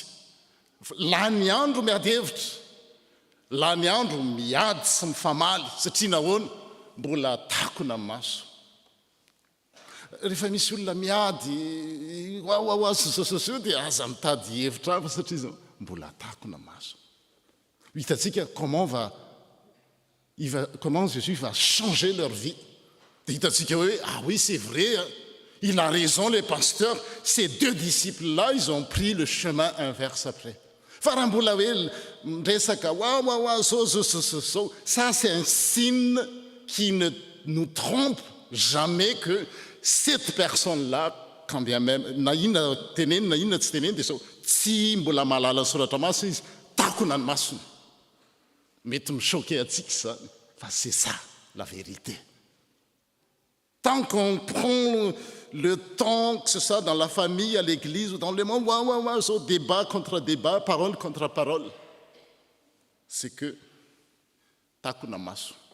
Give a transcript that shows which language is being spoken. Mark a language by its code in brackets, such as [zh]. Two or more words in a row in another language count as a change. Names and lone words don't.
[mg] Lany andro miady hevitra, lany andro miady sy mifamaly satria nahoana mbola takona ny maso. Rehefa misy olona miady sososio dia aza mitady hevitra hafa satria zao mbola takona maso. [fr] Hitantsika comment Jésus va changer leur vie. [mg] Dia hitantsika hoe [fr] ah oui c'est vrai hein? Il a raison le pasteur, ces deux disciples-là ils ont pris le chemin inverse après. [mg] Fa raha mbola hoe resaka so [fr] ça c'est un signe qui ne nous trompe jamais que cette personne-là quand bien même [mg] na inona teneny na inona tsy teneny dia sao tsy mbola mahalala ny soratra masina izy takona ny masony. Mety michoquer atsika zany fa [fr] c'est ça la vérité. Tant qu'on prend le temps, que ce soit dans la famille, à l'église ou dans le monde, so débat contre débat, parole contre parole, c'est que [mg] takuna maso.